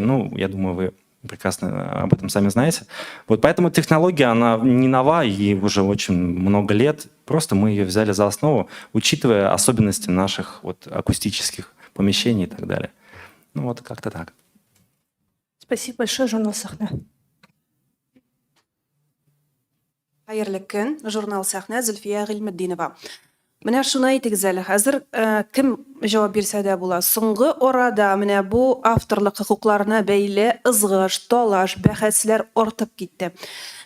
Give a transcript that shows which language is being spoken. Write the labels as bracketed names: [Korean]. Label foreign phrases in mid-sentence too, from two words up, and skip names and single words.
[Russian] Ну, я думаю, вы прекрасно об этом сами знаете. Вот поэтому технология, она не нова, ей уже очень много лет. Просто мы ее взяли за основу, учитывая особенности наших вот акустических помещений и так далее. Ну вот как-то так. Спасибо большое, журнал «Сахна». [Tatar] Хәерле көн, журнал «Сәхнә», Зөлфия Гыйльметдинова. Менә шуны әйтегез әле, хәзер кем җавап бирсә дә була. Соңгы арада менә бу авторлык хокукларына бәйле ызгыш, талаш, бәхәсләр артып китте.